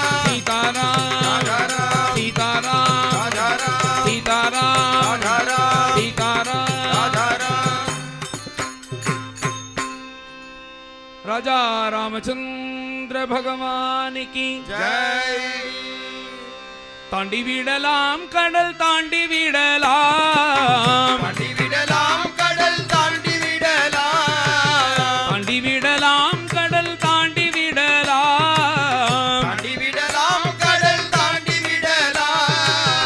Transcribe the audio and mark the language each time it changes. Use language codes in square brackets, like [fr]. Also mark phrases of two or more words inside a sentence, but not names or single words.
[hi] सीताराम राजा राम सीताराम राजा राम सीताराम राजा राम सीताराम राजा राम राजा रामचंद्र भगवान की जय [ta] தாண்டி விடலாம் கடல் தாண்டி விடலாம் தாண்டி விடலாம் கடல் தாண்டி விடலாம் தாண்டி விடலாம் கடல் தாண்டி விடலாம் தாண்டி விடலாம் கடல் தாண்டி விடலாம்